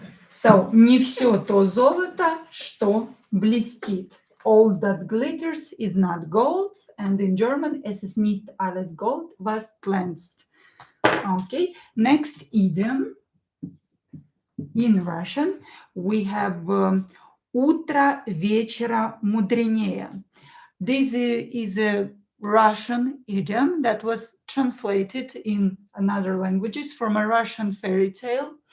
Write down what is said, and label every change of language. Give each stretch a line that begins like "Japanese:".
Russian: So, не все то золото, что блестит.
English: All that glitters is not gold. And in German,
German: es ist nicht alles Gold, was glänzt.
English: Okay. Next idiom. In Russian, we have
Russian: утро вечера мудренее.
English: This is a Russian idiom that was translated in another languages from a Russian fairy tale.